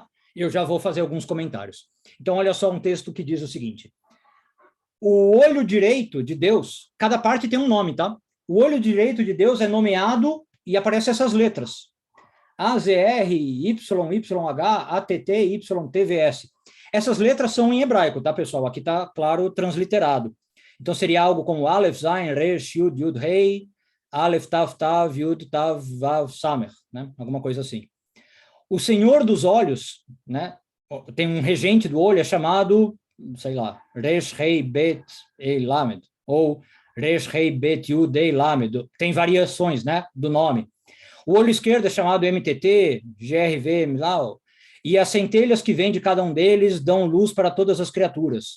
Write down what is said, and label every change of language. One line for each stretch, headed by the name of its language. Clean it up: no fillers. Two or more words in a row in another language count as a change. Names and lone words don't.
Portuguese: Eu já vou fazer alguns comentários. Então, olha só um texto que diz o seguinte: o olho direito de Deus, cada parte tem um nome, tá? O olho direito de Deus é nomeado e aparecem essas letras: AZR, YYH, ATT, YTVS. Essas letras são em hebraico, tá, pessoal? Aqui está, claro, transliterado. Então, seria algo como Aleph, Zayin, Resh, Yud, Yud, Rei, Aleph, Tav, Tav, Yud, Tav, Vav, Samer, né? Alguma coisa assim. O Senhor dos Olhos, né? Tem um regente do olho, é chamado, sei lá, Resh, Rei, Bet, Ei, Lamed, ou Resh, Rei, Bet, Yud, Ei, Lamed. Tem variações, né, do nome. O olho esquerdo é chamado MTT, GRV, Milau, e as centelhas que vêm de cada um deles dão luz para todas as criaturas.